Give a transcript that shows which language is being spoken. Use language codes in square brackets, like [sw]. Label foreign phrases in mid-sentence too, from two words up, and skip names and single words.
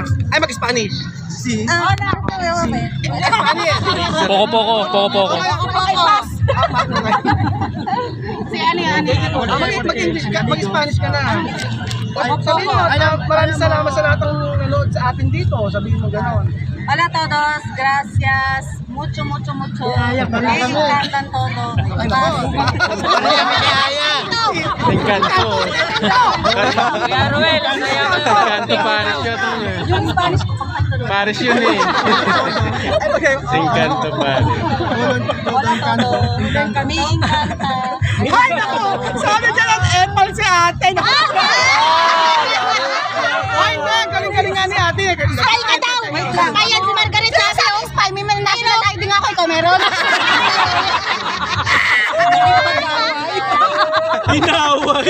[tl] Ay, mag-Spanish. Si? Spanish. [es] Poko-poko. [tl] Si Ani. Mag-English ka, mag-Spanish ka na. Sabihin mo, maraming salamat sa lahat ng nanood sa atin dito. Sabihin mo gano'n. [es] Hola a todos, gracias. Mucho. Me encantan todo. Encanto. [tl] Encanto Paris yun. Yung Spanish ko pang kanto. Paris yun eh. Encanto Paris. [es] Hola a todos. Me encanta. [tl] Ay, naku! Sabi dyan ang epal si ate. Ay, galing-galing nga ni ate. Spy ka daw! Kaya si Margaret sabi, oh, spy, may [en] national ID [tl] nga ako, ikaw meron. Inaway.